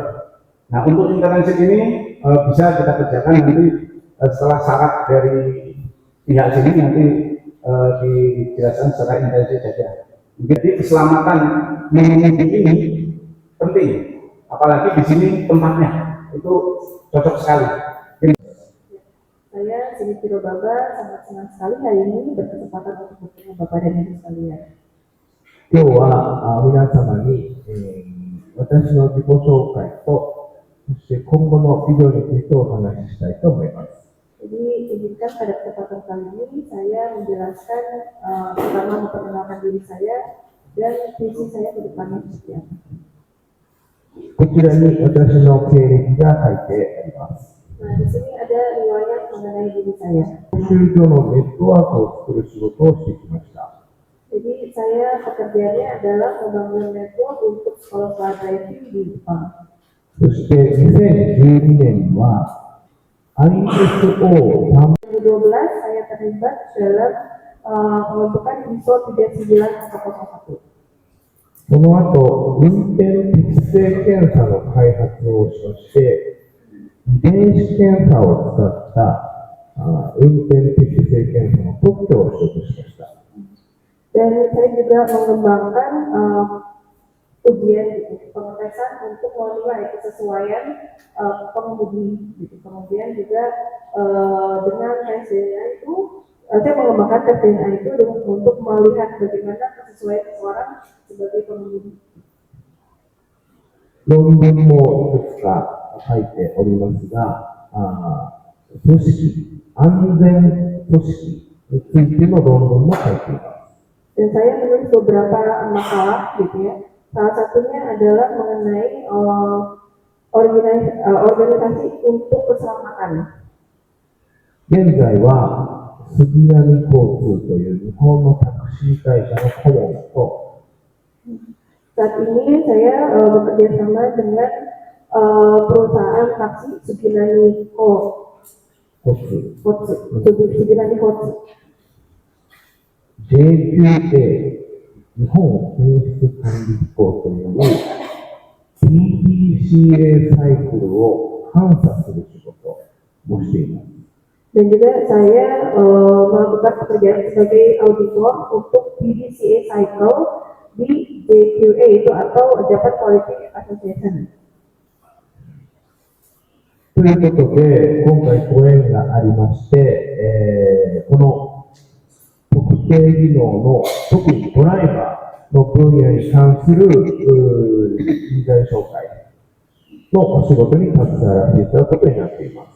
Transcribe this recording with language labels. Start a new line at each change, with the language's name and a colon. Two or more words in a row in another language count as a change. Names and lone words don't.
Indonesian: Nah untuk internship ini bisa kita kerjakan nanti setelah syarat dari pihak sini nanti dijelaskan secara intensif saja. Jadi keselamatan mengemudi ini penting, apalagi di sini tempatnya itu cocok sekali. Saya Sinitiro Baba, sangat senang sekali hari ini berkesempatan untuk bertemu Bapak dan Ibu sekalian.
Japanese: 今日は皆様に、私の自己紹介と、そして今後のビデオについてお話ししたいと思います。
Indonesian: Jadi izinkan pada kesempatan kali ini saya menjelaskan pertama memperkenalkan diri saya dan visi saya ke depannya seperti apa.
Japanese: こちらに私の経歴が書いてあります。
Indonesian: Nah di sini ada riwayat mengenai diri saya.
Japanese: 教習所のネットワークを作る仕事をしてきました。
Indonesian: Jadi saya pekerjaannya adalah membangun network untuk sekolah
English: driving
Indonesian: di Jepang.
Japanese: そして2012年は ISO
Indonesian: 2012 saya terlibat dalam pembentukan ISO 39101.
Japanese: その後運転適正検査の開発をしまして遺伝子検査を使った運転適正検査の特許を取得しました。
Indonesian: Dan saya juga mengembangkan ujian gitu, pengetesan untuk menilai kesesuaian pengemudi gitu. Kemudian juga dengan tes DNA itu saya mengembangkan tes DNA itu untuk melihat bagaimana kesesuaian seseorang sebagai pengemudi.
Japanese: 論文もいくつか書いておりますが、組織、安全組織についての論文も書いています。
Indonesian: Dan saya menulis beberapa makalah gitu ya. Salah satunya adalah mengenai organisasi untuk keselamatan.
Japanese: 現在は杉並交通という日本のタクシー会社の顧問と
Indonesian: Saat ini saya bekerja sama dengan perusahaan taksi Suginani Suginani Kotsu.
Japanese: JQA 日本品質管理機構という PDCA サイクルを監査する仕事をしています。
Indonesian: Dan juga saya melakukan pekerjaan sebagai auditor untuk PDCA Cycle di JQA itu atau Japan Quality Association.
Japanese: ということで、今回ご縁がありまして、この特定技能の特にドライバーの分野に関する人材紹介のお仕事に携わらせていただくことになっています。